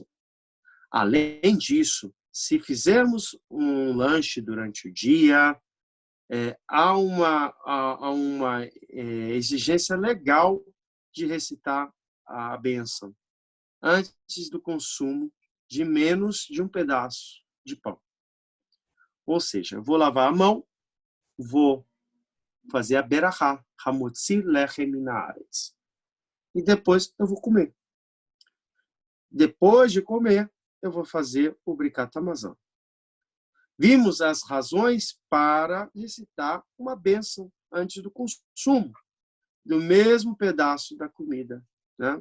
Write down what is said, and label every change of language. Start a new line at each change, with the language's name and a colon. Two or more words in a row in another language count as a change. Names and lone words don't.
Portuguese: Além disso, se fizermos um lanche durante o dia, há uma exigência legal de recitar a bênção antes do consumo de menos de um pedaço de pão. Ou seja, eu vou lavar a mão, vou fazer a berachá,
Hebrew: המוציא לחם מן הארץ,
Portuguese: e depois eu vou comer. Depois de comer, eu vou fazer o Birkat Hamazon. Vimos as razões para recitar uma bênção antes do consumo do mesmo pedaço da comida, né?